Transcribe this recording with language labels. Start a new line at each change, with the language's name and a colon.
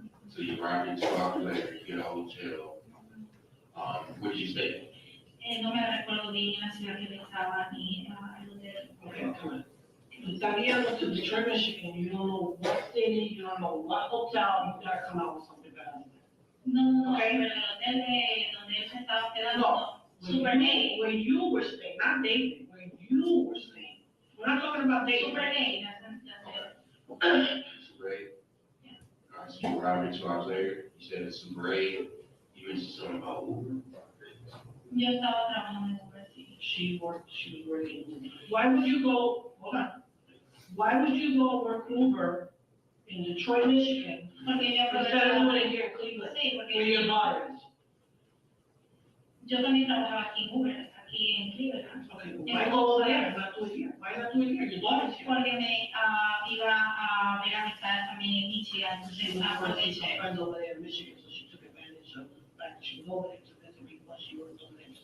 English: So you arrived in 2 hours later, you get a hotel. What did you say?
Spanish: No me recuerdo bien la ciudad que estaba ni el hotel.
English: Okay, come on. Todavía went to Detroit, Michigan, you don't know what city, you don't know what hotel, you gotta come out with something better.
Spanish: No,
English: Okay.
Spanish: pero el hotel donde él se estaba quedando,
English: No.
Spanish: Super Nate.
English: Where you were staying, not David, where you were staying. We're not talking about David.
Spanish: Super Nate, that's it.
English: Super 8? Alright, so you arrived in 2 hours later, you said it's Super 8, you mentioned something about Uber.
Spanish: Yo estaba trabajando en Uber, sí.
English: She was working. Why would you go, hold on. Why would you go work Uber in Detroit, Michigan,
Spanish: Porque yo
English: instead of doing it here in Cleveland,
Spanish: Sí,
English: where
Spanish: porque
English: your buyers?
Spanish: yo también trabajaba aquí en Uber, aquí en Cleveland.
English: Okay, why go over there, not do it here? Why not do it here? Your daughter's here.
Spanish: Porque me iba a ver amistades también en Michigan, entonces aproveché.
English: Friends over there in Michigan, so she took advantage of the fact that she was over there to visit people while she worked over there.